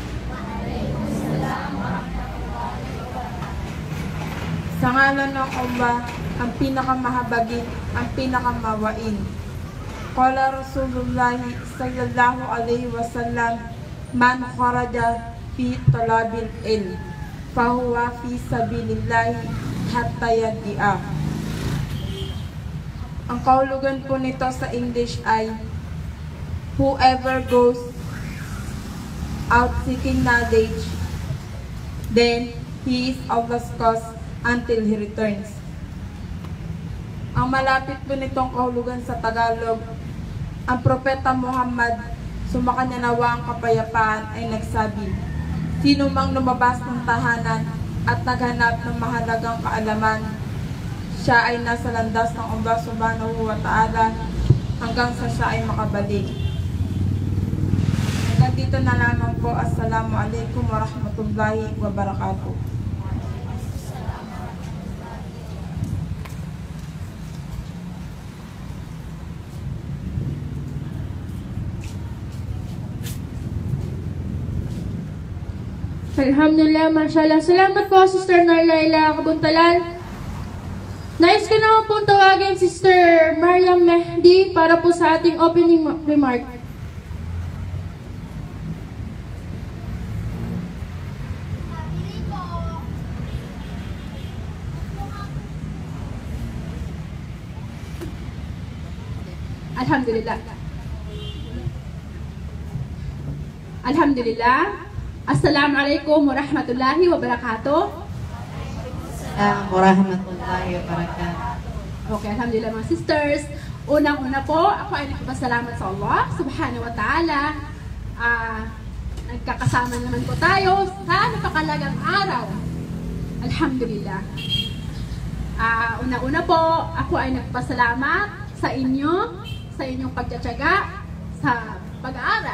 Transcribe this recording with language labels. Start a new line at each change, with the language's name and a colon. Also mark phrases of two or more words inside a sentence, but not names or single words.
Filipino: Sa ngalan ng Allah, ang pinakamahabagin, ang pinakamawain.
Arabic: قال رسول الله صلى الله عليه وسلم، من خرج في طلب العلم، فهو في سبيل الله حتى يرجع.
Filipino: Ang kahulugan po nito sa English ay,
English: whoever goes out seeking knowledge, then he is Allah's cause until he returns.
Filipino: Ang malapit po nitong kahulugan sa Tagalog, ang Propeta Muhammad, sumakanya nawa ang kapayapaan, ay nagsabi, Sino mang lumabas ng tahanan at naghanap ng mahalagang kaalaman, siya ay nasa landas ng Allah
Arabic: سبحانه وتعالى
Filipino: hanggang sa siya ay makabalik. Hanggang dito na lamang po.
Arabic: السلام عليكم ورحمة الله وبركاته. الحمد لله، ما شاء الله.
Filipino: Salamat po, Sister Narlaila Kabuntalan. Nais ko naman pong tawagin Sister Mariam Mehdi para po sa ating
English: opening remark.
Arabic: Alhamdulillah. Alhamdulillah. السلام عليكم ورحمة الله وبركاته. السلام عليكم ورحمة الله وبركاته.
Filipino: Okay, alhamdulillah mga sisters. Unang-una po, ako ay nagpapasalamat sa Allah
Arabic: سبحانه وتعالى.
Filipino: Nagkakasama naman po tayo sa napakalagang araw. Alhamdulillah. Una-una po, ako ay nagpasalamat sa inyong pagtsatsaga sa pag-aaral.